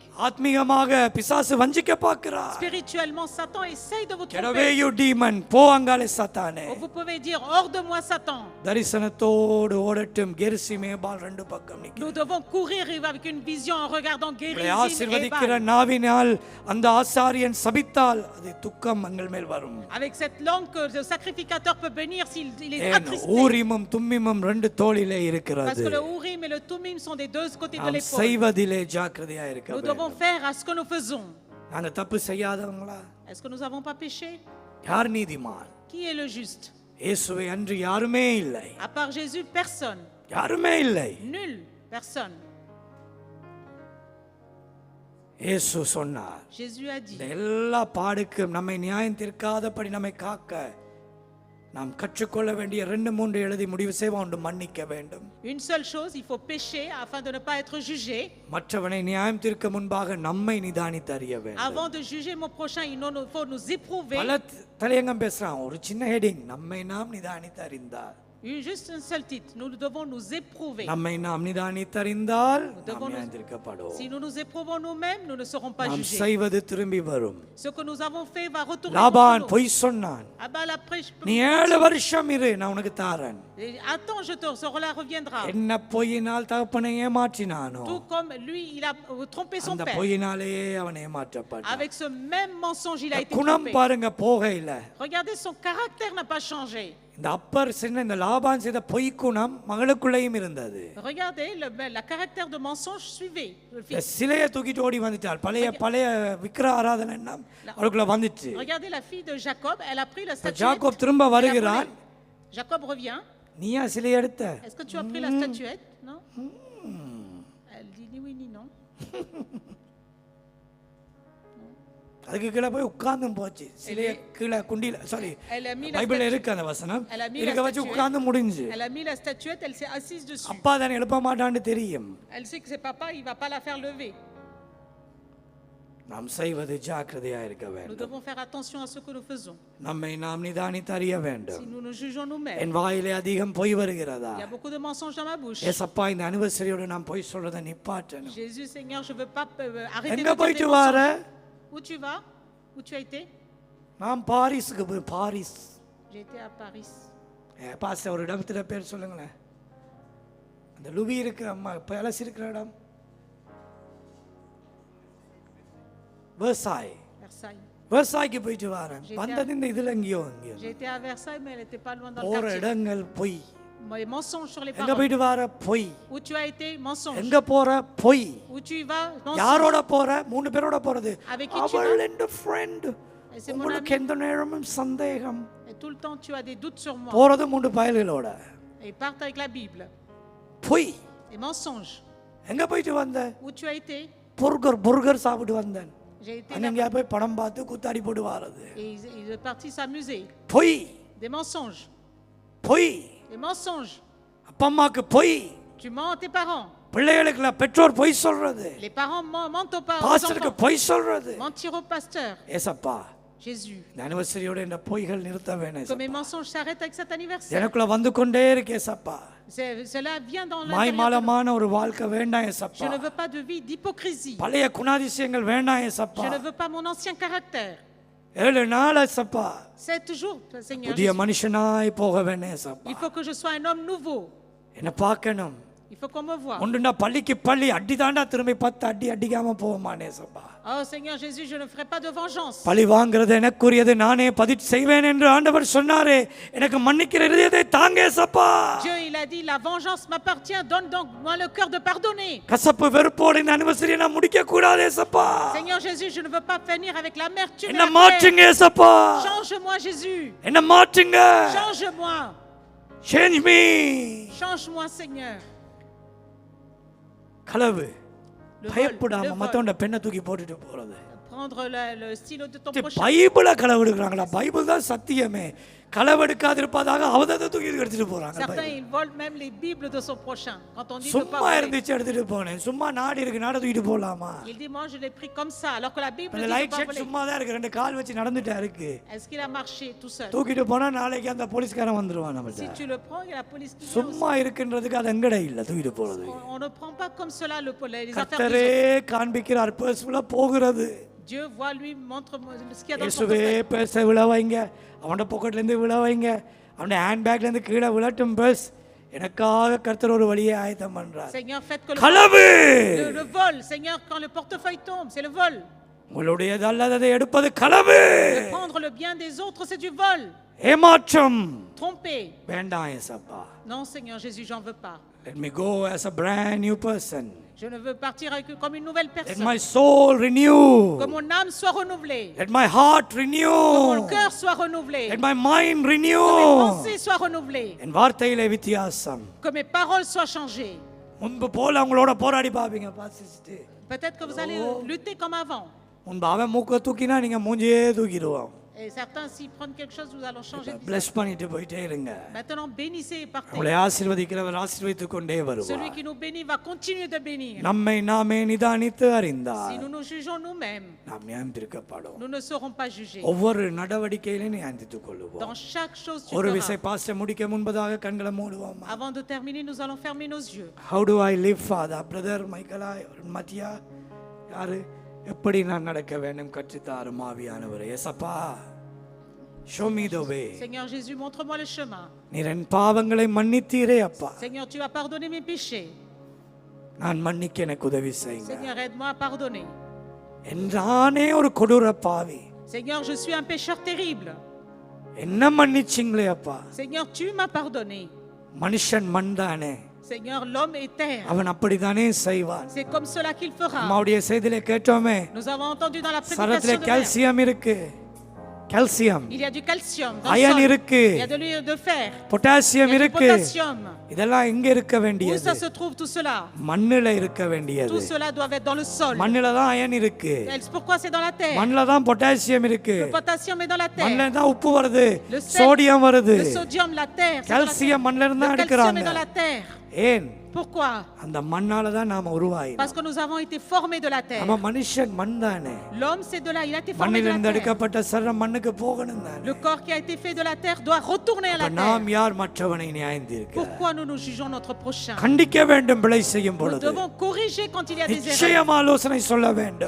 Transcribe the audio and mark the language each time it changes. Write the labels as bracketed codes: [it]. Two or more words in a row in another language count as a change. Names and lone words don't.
[ta] ஆத்மீகமாக பிசாசு வஞ்சிக்க பார்க்கிறார். [fr] Spirituellement, Satan essaye de vous [en] Get away [fr] tromper. [en] you demon. [ta] போ அங்காலே சாத்தானே. [fr] Vous pouvez dire, hors de moi, Satan. [ta] தரிசனத்தோடு ஓடட்டும் கெரிசிமே பால் ரெண்டு பக்கம் நிற்க. [fr] Nous devons courir avec une vision en regardant Gérizim et [ta] ஆசீர்வதிக்கிற [fr] Ebal. [ta] நாவினால் அந்த ஆசாரியன் சபித்தால் அது துக்கம் எங்கள் மேல் வரும். [fr] Avec cette langue que le sacrificateur peut bénir s'il est [ta] ஏன் [fr] attristé. [ta] ஊரிமும் தும்மிமும் ரெண்டு தோளிலே [fr] Parce [ta] இருக்கிறது. [fr] que le Urim et le Tumim sont des deux côtés de [ta] நாம் [fr] l'épaule. [ta] செய்வதிலே ஜாக்கிரதையா இருக்க [fr] Nous [ta] வேண்டும். [fr] devons faire à ce que nous faisons. [ta] நாங்க தப்பு செய்யாதவங்களா? [fr] Est-ce que nous n'avons pas péché? [ta] யார் நீதிமான்? [fr] Qui est le juste? [ta] இயேசுவை அன்று யாருமே இல்லை. [fr] À part Jésus, personne. [ta] யாருமே இல்லை. [fr] Nul. Personne. [ta] இயேசு சொன்னார், [fr] Jésus a dit, [ta] இந்த எல்லா பாடுக்கும் நம்மை நியாயம் தீர்க்காதபடி நம்மை காக்க நாம் கற்றுக்கொள்ள வேண்டிய 2-3 எழுதி முடிவு செய்வோம். ஒன்று, மன்னிக்க வேண்டும். [fr] une seule chose, il faut pécher afin de ne pas être jugé. [ta] மற்றவனை நியாயம் தீர்க்க முன்பாக நம்மை நிதானித்து அறிய வேண்டும். [fr] Avant de juger mon prochain, il faut nous éprouver. [ta] பல தலையங்கம் பேசுறான், ஒரு சின்ன ஹெடிங், நம்மை நாம் நிதானித்து அறிந்தால். [fr] Juste un seul titre, nous devons nous éprouver. [ta] நம்மை நாம் நிதானித்து அறிந்தால் [fr] devons [ta] நாம் [fr] nous- [ta] நியாயம் தீர்க்கப்படுவோம். [fr] Si nous nous éprouvons nous-mêmes, nous ne serons pas [ta] நாம் [fr] jugés. [ta] செய்வது திரும்பி வரும். [fr] Ce que nous avons fait va retourner [ta] லாபான் [fr] contre nous. [ta] பொய் சொன்னான், [fr] Abal après, je peux [ta] நீ 7 வருஷம் இரு, நான் உனக்கு தாரேன். [fr] attends, cela reviendra. [ta] என்ன பொய்யினால் தகப்பனை ஏமாற்றினானோ [fr] Tout comme lui, il a trompé son [ta] அந்த [fr] père. [ta] பொய்யினாலேயே அவன் ஏமாற்றப்பட்டான். [fr] Avec ce même mensonge, il a été [ta] குணம் [fr] trompé. [ta] பாருங்க போகையில. [fr] Regardez, son caractère n'a pas changé. [ta] இந்த அப்பர் சின்ன இந்த லாபான் செய்த பொய் குணம் மகளுக்குள்ளேயும் இருந்தது. [fr] Regardez, la caractère de mensonge suivait le [ta] இந்த [fr] fils. [ta] சிலையை தூக்கிட்டு ஓடி வந்துட்டாள். பழைய விக்கிர ஆராதனை எண்ணம் அவளுக்குள்ள வந்துச்சு. [fr] Regardez la fille de Jacob, elle a pris la statuette. [ta] ஜாக்கோப் திரும்ப [fr] elle a [ta] வருகிறான். [fr] volé. Jacob revient. [ta] நீயா சிலையை எடுத்த? [fr] Est-ce que tu as pris la statuette? Non. Elle dit ni oui ni non. [ta] அதுக்கு கீழே போய் உட்கார்ந்தும் போச்சு. சிலையை கீழே குண்டில சாரி [fr] Elle a mis la [ta] பைபிள்ல [fr] statuette. [ta] இருக்கு அந்த வசனம். [fr] Elle a mis [ta] இருக்க [fr] la [ta] வச்சு [fr] statuette. [ta] உட்கார்ந்து முடிஞ்சு. [fr] Elle a mis la statuette, elle s'est assise dessus. [ta] அப்பா தானே எழுப்ப மாட்டான்னு தெரியும். [fr] Elle sait que c'est papa, il va pas la faire lever. [ta] நாம் செய்வது ஜாக்கிரதையா இருக்க [fr] Nous [ta] வேண்டும். [fr] devons faire attention à ce que nous faisons. [ta] நம்மை நாம் நிதானித்து அறிய [fr] Si [ta] வேண்டும். [fr] nous nous jugeons nous-mêmes, [ta] என் வாயிலே அதிகம் பொய் வருகிறதா? [fr] il y a beaucoup de mensonges dans ma bouche. [ta] ஏசப்பா இந்த அனிவர்சரியோட நான் பொய் சொல்றதை நிப்பாட்டணும். [fr] Jésus, Seigneur, je veux pas arrêter de [ta] எங்க [fr] dire des [ta] போயிட்டு வர? [fr] mensonges. Où tu vas? Où tu as été? [ta] நான் பாரிஸுக்கு போய் பாரிஸ். [fr] J'ai été à Paris. [ta] பாஸ்டர் ஒரு இடத்துல பேர் சொல்லுங்களேன். அந்த லுவி இருக்கிற அம்மா பேலஸ் இருக்கிற இடம். Versailles. Versailles. Versailles போயிட்டு வரேன். [fr] J'étais [ta] வந்தது இந்த இதுல எங்கேயோ [fr] J'ai été à Versailles, mais elle n'était pas loin dans le [ta] போற [fr] quartier. [ta] இடங்கள் பொய். [fr] Mais mensonge sur les [ta] எங்க [fr] paroles. [ta] போயிட்டு வர பொய். [fr] Où tu as été, mensonge. [ta] எங்க போற பொய். [fr] Où tu vas, mensonge. [ta] யாரோட போற? 3 பேரோட போறது. [fr] Avec qui tu [ta] அவள் [fr] vas? [ta] என்ற friend. [fr] Et c'est mon [ta] உங்களுக்கு [fr] ami. [ta] எந்த நேரமும் சந்தேகம். [fr] Et tout le temps, tu as des doutes sur moi. [ta] போறது 3 பயல்களோட. [fr] Et partent avec la Bible. [ta] பொய். [fr] Et mensonge. [ta] எங்க போயிட்டு வந்த? [fr] Où tu as été? [ta] புர்கர் சாப்பிட்டு வந்தேன். [fr] J'ai été [ta] அங்க போய் படம் பார்த்து குத்தாடி போட்டு வாரது. [fr] et il est parti s'amuser. [ta] பொய். [fr] Des mensonges. [ta] பொய். [fr] Des mensonges. [ta] அப்பா அம்மாக்கு பொய். [fr] Tu mens à tes parents. [ta] பிள்ளைகளுக்கு பெற்றோர் பொய் சொல்றது. [fr] Les parents mentent aux parents. [ta] பாஸ்டருக்கு பொய் சொல்றது. [fr] Mentir au pasteur. [ta] ஏசப்பா [fr] Jésus. [ta] இந்த அனிவர்சரியோட இந்த பொய்கள் நிறுத்த வேணும். [fr] Que mes mensonges s'arrêtent avec cet anniversaire. [ta] எனக்குள்ள வந்து கொண்டே இருக்கு ஏசப்பா. [fr] Cela vient dans l'intérieur. [ta] மாய்மாலமான ஒரு வாழ்க்கை வேண்டாம் ஏசப்பா. [fr] Je ne veux pas de vie d'hypocrisie. [ta] பழைய குணாதிசயங்கள் வேண்டாம் ஏசப்பா. [fr] Je ne veux pas mon ancien caractère. [ta] 7 நாள் ஏசப்பா [fr] 7 jours, Seigneur. [ta] புதிய மனுஷனாய் போக வேணும் ஏசப்பா. [fr] Il faut que je sois un homme nouveau. [ta] என்ன பார்க்கணும். [fr] Il faut qu'on me voie. [ta] ஒன்றுனா பள்ளிக்கு பள்ளி அடி தாண்டா திரும்பி 10 அடி அடிக்காம போவானே ஏசப்பா. [fr] Oh Seigneur Jésus, je ne ferai pas de vengeance. [ta] பழி வாங்குறது எனக்குரியது, நானே பதில் செய்வேன் என்று ஆண்டவர் சொன்னாரே. எனக்கு மன்னிக்கிற இதயத்தை தாங்க ஏசப்பா. [fr] Dieu il a dit la vengeance m'appartient, donne donc moi le cœur de pardonner. [ta] கசப்பு வெறுப்போடு இந்த அனிவர்சரியை நான் முடிக்க கூடாது ஏசப்பா. [fr] Seigneur Jésus, je ne veux pas finir avec l'amertume. [ta] என்ன மாற்றுங்க ஏசப்பா. [fr] Change-moi Jésus. [ta] என்ன மாற்றுங்க. [fr] Change-moi. [en] Change me. [fr] Change-moi Seigneur. [ta] களவு [fr] Le [ta] பயப்படாம [fr] vol. [ta] மத்தவண்ட பெண்ணை தூக்கி போட்டுட்டு போறது. [fr] Prendre le stylo de ton prochain. [ta] பைபிள களவு எடுக்கிறாங்களா? பைபிள் தான் சத்தியமே. களவெடுக்காது இருப்பதாக அவதத்தை தூக்கி எடுத்துட்டு போறாங்க. [fr] Certains ils volent même les bibles de son prochain. Quand on dit de [ta] சும்மா [fr] pas voler. [ta] இருந்துச்சு எடுத்துட்டு போனேன். சும்மா நாடு இருக்கு, நாட தூக்கிட்டு போலாமா? [fr] Il dit moi je l'ai pris comme ça alors que la Bible [ta] அந்த [fr] dit [ta] லைட் [fr] de pas [ta] ஷெட் [fr] voler. [ta] சும்மா தான் இருக்கு, 2 கால் வச்சு நடந்துட்டா இருக்கு. [fr] Est-ce qu'il a marché tout seul? [ta] தூக்கிட்டு போனா நாளைக்கு அந்த போலீஸ்காரன் வந்துருவான் [fr] Si [ta] நம்மள்ட்ட. [fr] tu le prends, il y a la police qui vient [ta] சும்மா இருக்குன்றதுக்கு அது எங்கட இல்ல தூக்கிட்டு போறது. [fr] aussi. On ne prend pas comme cela les affaires des [ta] கர்த்தரே [fr] autres. [ta] காண்பிக்கிறார் பர்ஸ்ல போகிறது. [fr] Dieu voit lui montre ce qu'il y a dans son [ta] இயேசுவே [fr] portefeuille. [ta] பர்ஸை விழ வைங்க, அவனோட பாக்கெட்ல இருந்து விழ வைங்க, அவனோட [en] hand bagல [ta] இருந்து கீழே விழட்டும் பர்ஸ். எனக்காக கர்த்தர் ஒரு வழியை ஆயத்தம் பண்றார். [fr] Seigneur, faites que [ta] களவு [fr] le vol, Seigneur, quand le portefeuille tombe, c'est le vol. [ta] உங்களுடையது அல்லதை எடுப்பது களவு. [fr] De prendre le bien des autres, c'est du vol. [ta] ஏமாற்றம் [fr] Tromper. [ta] வேண்டாம் ஏசப்பா. [fr] Non, Seigneur Jésus, j'en veux pas. [en] Let me go as a brand new person. [fr] Je ne veux partir comme une nouvelle [en] Let [fr] personne. [en] my soul renew. [fr] Que mon âme soit renouvelée. [en] Let my heart [fr] Que mon [en] renew. [fr] cœur soit renouvelé. [en] Let my mind [fr] Que mes [en] renew. [fr] pensées soient renouvelées. [ta] என் வார்த்தையிலே வித்தியாசம். [fr] Que mes paroles soient changées. [ta] முன்பு போல அவங்களோட போராடி பாப்பீங்க பாசிட்டு. [fr] Peut-être que vous allez lutter comme avant. [ta] முன்பு அவன் மூக்க தூக்கினா நீங்க மூஞ்சியே தூக்கிடுவான். [fr] Et certains, s'ils prennent quelque chose, nous allons changer de visage. [ta] பிளஸ் பண்ணிட்டு போயிட்டே இருங்க. [fr] Maintenant, bénissez et partez. [ta] உங்களை ஆசீர்வதிக்கிறவர் ஆசீர்வதித்துக் கொண்டே [fr] Celui [ta] வருவார். [fr] qui nous bénit va continuer de bénir. [ta] நம்மை நாமே நிதானித்து [fr] Si [ta] அறிந்தார் [fr] nous nous jugeons nous-mêmes, [ta] நாம் நியாயந்திருக்கப்படும். [fr] nous ne serons pas jugés. [ta] ஒவ்வொரு நடவடிக்கையிலும் நியாயந்தித்துக் கொள்ளுவோம். [fr] Dans chaque chose, tu [ta] ஒரு [fr] feras. [ta] விசை பாஸ்டர் முடிக்க முன்பதாக கண்களை மூடுவோம். [fr] Avant de terminer, nous allons fermer nos yeux. [en] How do I live, Father? [ta] பிரதர் மைக்கேலா, மத்தியா, யாரு எப்படி நான் நடக்க வேண்டும் கற்றுத்தாரும் ஆவியானவரே. ஏசப்பா, [en] show me the way. [fr] Seigneur Jésus, montre-moi le chemin. [ta] நீர் என் பாவங்களை மன்னித்தீரே அப்பா. [fr] Seigneur, tu as pardonné mes péchés. [ta] நான் மன்னிக்க எனக்கு உதவி செய்யுங்க. [fr] Seigneur, aide-moi à pardonner. [ta] நானே ஒரு கொடூர பாவி. [fr] Seigneur, je suis un pécheur terrible. [ta] என்ன மன்னிச்சிங்களே அப்பா. [fr] Seigneur, tu m'as pardonné. [ta] மனுஷன் மண்தானே, [fr] Seigneur, l'homme est terre. [ta] அவன் அப்படித்தானே செய்வான். [fr] C'est comme cela qu'il fera. [ta] அம்மாவுடைய செய்தியிலே கேட்டோமே, [fr] Nous avons entendu dans la [ta] சரத்திலே [fr] prédication de Mère. [ta] கால்சியம் இருக்கு. கால்சியம், [fr] Il y a du calcium dans le [ta] அயன் [fr] sol. [ta] இருக்கு, [fr] Il y a de l'huile de fer. [ta] பொட்டாசியம் [fr] Il y a du [ta] இருக்கு. [fr] potassium. [ta] இதெல்லாம் எங்க இருக்க [fr] Où [ta] வேண்டியது? [fr] ça se trouve tout cela? [ta] மண்ணுல இருக்க வேண்டியது. [fr] Tout cela doit être dans le sol. [ta] மண்ணுல தான் அயன் இருக்கு. [fr] Pourquoi c'est dans la terre? [ta] மண்ணுல தான் பொட்டாசியம் இருக்கு. [fr] Le potassium est dans la terre. [ta] மண்ணுல தான் உப்பு வருது, [fr] Le sel, [ta] சோடியம் வருது. [fr] Le sodium, la terre. c'est dans la terre. [ta] கால்சியம் மண்ணுல இருந்து தான் [fr] Le calcium est [ta] எடுக்கறாங்க. [fr] dans la terre. [ta] ஏன்? [fr] Pourquoi? [ta] அந்த மண்ணால தான் நாம உருவாயினோம். [fr] Parce que nous avons été formés de la terre. [ta] நம்ம மனுஷன் மண் தானே. [fr] L'homme, c'est de là. Il a été formé de [ta] மண்ணிலிருந்து [fr] la terre. [ta] எடுக்கப்பட்ட சரீரம் மண்ணுக்கு போகணும் தானே. [fr] Le corps qui a été fait de la terre doit retourner à la terre. [ta] நாம் யார் மற்றவனை நியாயந்தீர்க்க? [fr] Pourquoi nous nous jugeons notre prochain? [ta] கண்டிக்க வேண்டும் பிழை செய்யும் [fr] Nous [ta] பொழுது. [fr] devons corriger quand il y a des erreurs. [ta] நிச்சயம் ஆலோசனை சொல்ல வேண்டும்.